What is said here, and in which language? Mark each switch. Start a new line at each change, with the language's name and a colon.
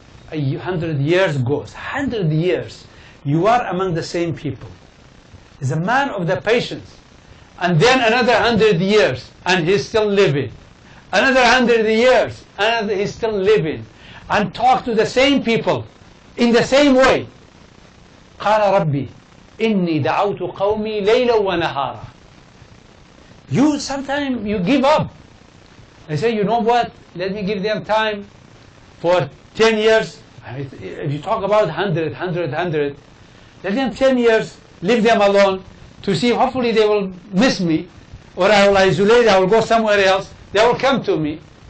English: 100 years goes, 100 years, you are among the same people. He's a man of the patience. And then another 100 years, and he's still living. Another 100 years, and he's still living. And talk to the same people in the same way.
Arabic: قال ربي إني دعوت قومي ليلا ونهارا.
English: You sometimes you give up. I say, you know what? Let me give them time for 10 years. If you talk about 100, let them 10 years, leave them alone to see, hopefully they will miss me, or I will isolate, I will go somewhere else, they will come to me.